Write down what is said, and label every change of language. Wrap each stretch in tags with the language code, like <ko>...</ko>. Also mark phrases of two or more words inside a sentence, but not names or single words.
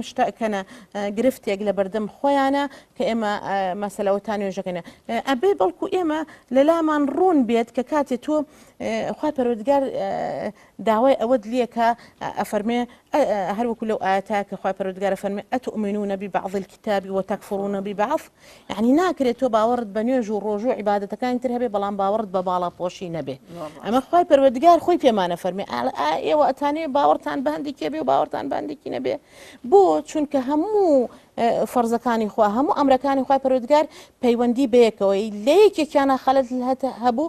<ckb>شتەکەنە گرفتێک لە بەردەم خۆیانە کە ئێمە مەسەلەوەتان نوێژەکەنە ئەبێ بەڵکو ئێمە لە لامان ڕوون بێت کە کاتێ تۆ خوای پەروەردگار داوای ئەوەت لێکە ئەفەرمێ هەروەکو لەو ئاەتە کە خوای پەروەردگار ئەفەرمێ</ckb> <ar>ئەتؤمنون ببعض الكتاب وتكفرون ببعض</ar> <ckb>يعني ناکرێت تۆ باوەڕت بە نوێژ و ڕۆژوو عیبادەتەکانی تر هەبێ بەڵام باوەڕت بە باڵاپۆشی نەبێ ئەمە خوای پەروەردگار خۆی پێمانە فەرمێ ئێوە ئەتانێ باوەڕتان بە هەندێکی هەبێ و باوەڕتان بە هەندێکی نەبێ بۆ چونکە هەموو فەرزەکانی خوا هەموو ئەمرەکانی خوای پەروەردگار پەیوەندی بەیەکەوەی لە یەکێکیانە خەلەت هەبوو</ckb>